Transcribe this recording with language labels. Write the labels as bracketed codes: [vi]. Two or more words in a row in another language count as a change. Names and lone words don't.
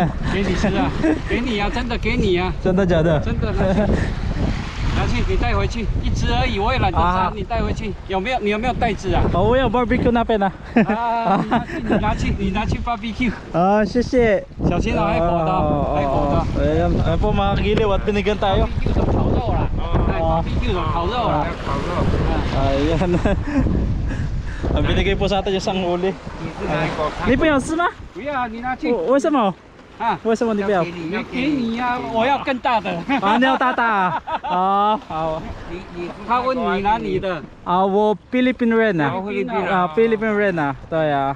[zh] 给你吃啊，给你呀，真的给你呀。真的假的？真的。拿去，你带回去，一只而已，我也懒得杀，你带回去。有没有？你有没有袋子啊？哦，我有 barbecue 那边呢。啊，你拿去 barbecue。啊，谢谢。小心啊，还活的，还活的。 [tl] Ayan po mga kagiliw, at binigyan tayo. [zh] barbecue 的烤肉啦，barbecue 的烤肉啦，烤肉。 [tl] Ayan. Binigay po sa atin yung isang huli. [zh] 你是哪一个？你不要吃吗？不要，你拿去。为什么？啊，为什么你不要？没给你呀，我要更大的。啊，你要大大啊？哦，好。他问你拿你的。啊，我菲律宾人啊。菲律宾啊，菲律宾人啊，对啊。